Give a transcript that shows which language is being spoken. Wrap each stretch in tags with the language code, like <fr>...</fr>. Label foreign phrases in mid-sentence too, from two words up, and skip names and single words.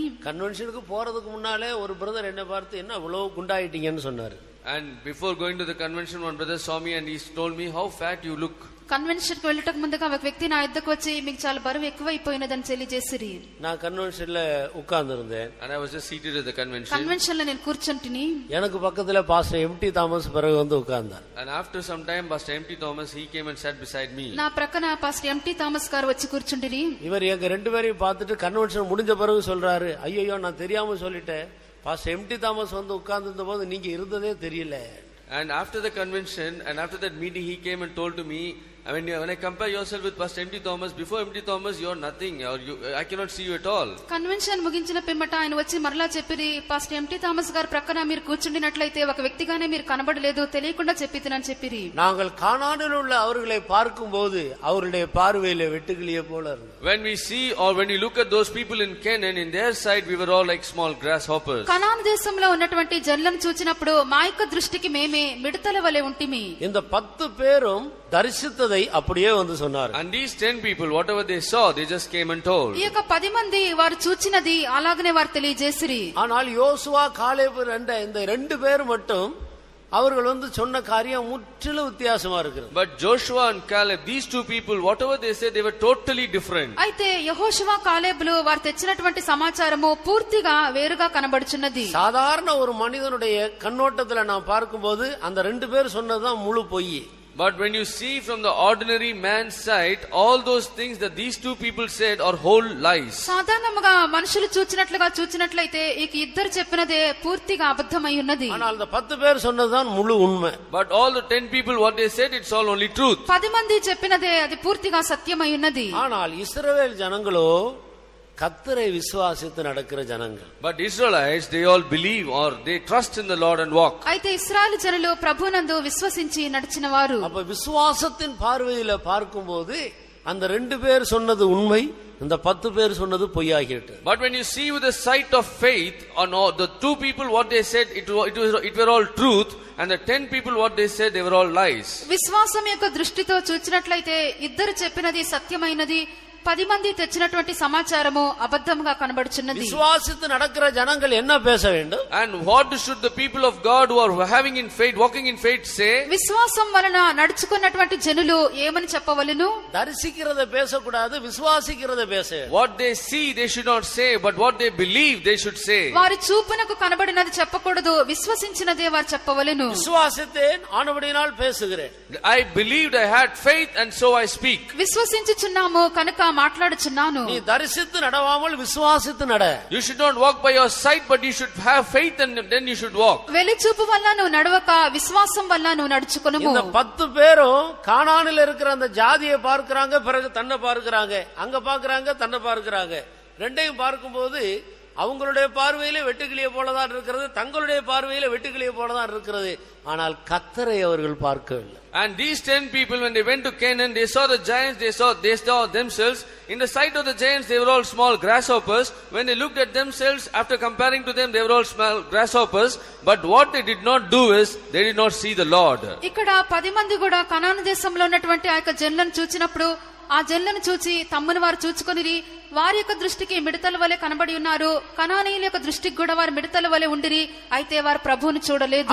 <ta>கன்வென்ஷனுக்கு போறதுக்கு முன்னாலே ஒரு பிரதர் என்ன பார்த்து என்ன இவ்வளவு குண்டாயிட்டீங்கன்னு சொன்னாரு.</ta> <en>And before going to the convention, one brother saw me and he told me how fat you look.</en> <te>కన్వెన్షన్ కు వెళ్ళటకు ముందుగా ఒక వ్యక్తి నా యొద్దకు వచ్చి మీకు చాలా బరువు ఎక్కువైపోయినదని తెలియజేసిరి.</te> <ta>நான் கன்வென்ஷன்ல உட்கார்ந்திருந்தேன்.</ta> <en>And I was just seated at the convention.</en> <te>కన్వెన్షన్ లో నేను కూర్చుంటిని.</te> <ta>எனக்கு பக்கத்துல பாஸ்டர் எம்டி தாமஸ் பிறகு உட்கார்ந்தார்.</ta> <en>And after some time Pastor M.T. Thomas, he came and sat beside me.</en> <te>నా ప్రక్కన పాస్టర్ ఎంటీ థామస్ గారు వచ్చి కూర్చుంటిరి.</te> <ta>இவர் எங்க ரெண்டு பேரையும் பார்த்துட்டு கன்வென்ஷன் முடிஞ்ச பிறகு சொல்றாரு, ஐயோ நான் தெரியாம சொல்லிட்டேன், பாஸ்டர் எம்டி தாமஸ் உட்கார்ந்திருந்த போது நீங்க இருந்ததே தெரியல.</ta> <en>And after the convention and after that meeting, he came and told to me, When I compare yourself with Pastor M.T. Thomas, before M.T. Thomas you are nothing, or I cannot see you at all.</en> <te>కన్వెన్షన్ ముగించిన పిమ్మట ఆయన వచ్చి మరలా చెప్పిరి, పాస్టర్ ఎంటీ థామస్ గారు ప్రక్కన మీరు కూర్చుండినట్లయితే ఒక వ్యక్తిగానే మీరు కనబడలేదు, తెలియకుండా చెప్పితినని చెప్పిరి.</te> <ta>நாங்கள் கானானில் உள்ள அவர்களை பார்க்கும்போது அவருடைய பார்வையில வெட்டுக்கிளியே போல இருந்தோம்.</ta> <en>When we see or when you look at those people in Canaan, in their sight we were all like small grasshoppers.</en> <te>కనాను దేశంలో ఉన్నటువంటి జనులను చూచినప్పుడు మా యొక్క దృష్టికి మేమే మిడతల వలె ఉంటిమి.</te> <ta>இந்த 10 பேரும் தரிசித்ததை அப்படியே வந்து சொன்னார்.</ta> <en>And these 10 people, whatever they saw, they just came and told.</en> <te>ఈ యొక్క 10 మంది వారు చూచినది అలాగనే వారు తెలియజేసిరి.</te> <ta>ஆனால் யோசுவா காலேபு இந்த 2 பேர் மட்டும் அவர்கள் வந்து சொன்ன காரியம் முற்றிலும் வித்தியாசமா இருக்கு.</ta> <en>But Joshua and Caleb, these 2 people, whatever they said, they were totally different.</en> <te>అయితే యెహోషువ కాలేబులు వారు తెచ్చినటువంటి సమాచారము పూర్తిగా వేరుగా కనబడుచున్నది.</te> <ta>சாதாரண ஒரு மனிதனுடைய கண்ணோட்டத்துல நான் பார்க்கும்போது அந்த 2 பேர் சொன்னதுதான் முழு பொய்.</ta> <en>But when you see from the ordinary man's sight, all those things that these 2 people said are whole lies.</en> <te>సాధారణంగా మనుషులు చూచినట్లయితే ఈ ఇద్దరు చెప్పినదే పూర్తిగా అబద్ధమై ఉన్నది.</te> <ta>ஆனால் அந்த 10 பேர் சொன்னதுதான் முழு உண்மை.</ta> <en>But all the 10 people what they said, it's all only truth.</en> <te>10 మంది చెప్పినదే అది పూర్తిగా సత్యమై ఉన్నది.</te> <ta>ஆனால் இஸ்ரவேல் ஜனங்களோ கர்த்தரை விசுவாசித்து நடக்கிற ஜனங்கள்.</ta> <en>But Israelites, they all believe or they trust in the Lord and walk.</en> <te>అయితే ఇశ్రాయేలు జనులు ప్రభునందు విశ్వసించి నడిచిన వారు.</te> <ta>அப்ப விசுவாசத்தின் பார்வையில பார்க்கும்போது அந்த 2 பேர் சொன்னது உண்மை, இந்த 10 பேர் சொன்னது பொய்யாகிட்டு.</ta> <en>But when you see with the sight of faith on all, the 2 people what they said, it were all truth, and the 10 people what they said, they were all lies.</en> <te>విశ్వాసం యొక్క దృష్టితో చూచినట్లయితే ఇద్దరు చెప్పినది సత్యమైనది, 10 మంది తెచ్చినటువంటి సమాచారము అబద్ధంగా కనబడుచున్నది.</te> <ta>విశ్వాసిத்து நடக்கிற ஜனங்கள் என்ன பேச வேண்டும்?</ta> <en>And what should the people of God who are having in faith, walking in faith say?</en> <te>విశ్వాసం వలన నడుచుకున్నటువంటి జనులు ఏమని చెప్పవలెను?</te> <ta>దర్శిக்கிறத பேசக்கூடாது, விசுவாசிக்கிறத பேச.</ta> <en>What they see they should not say, but what they believe they should say.</en> <te>వారి చూపునకు కనబడినది చెప్పకూడదు, విశ్వసించినదే వారు చెప్పవలెను.</te> <ta>విశ్వాసిத்தேன் ஆனபடியினால் பேசுகிறேன்.</ta> <en>I believed, I had faith, and so I speak.</en> <te>విశ్వసించుచున్నాము కనుక మాట్లాడుచున్నాను.</te> <ta>நீ தரிசித்து நடவாமல் விசுவாசித்து நட. You should not walk by your sight, but you should have faith and then you should walk. వెలిచూపు వల్ల నువ్వు నడవక విశ్వాసం వల్ల నువ్వు నడుచుకొనుము. இந்த 10 பேரும் கானானில் இருக்கிற அந்த ஜாதியை பார்க்கறாங்க, பிறகு தன்னை பார்க்கறாங்க, அங்க பார்க்கறாங்க, தன்னை பார்க்கறாங்க. ரெண்டையும் பார்க்கும்போது அவங்களுடைய பார்வையிலே வெட்டுக்கிளியை போலதான் இருக்கிறது, தங்களுடைய பார்வையிலே வெட்டுக்கிளியை போலதான் இருக்கிறது. ஆனால் கர்த்தரை அவர்கள் பார்க்கவில்லை.</ta> <en>And these 10 people, when they went to Canaan, they saw the giants, they saw themselves. In the sight of the giants, they were all small grasshoppers. When they looked at themselves, after comparing to them, they were all small grasshoppers. But what they did not do is, they did not see the Lord.</en> <te>ఇక్కడ 10 మంది కూడా కనాను దేశంలో ఉన్నటువంటి ఆ యొక్క జనులను చూచినప్పుడు ఆ జనులను చూచి తమ్మును వారు చూచుకొనిరి, వారి యొక్క దృష్టికి మిడతల వలె కనబడి ఉన్నారు, కనానీయుల యొక్క దృష్టికి కూడా వారు మిడతల వలె ఉండిరి, అయితే వారు ప్రభువుని చూడలేదు.</te>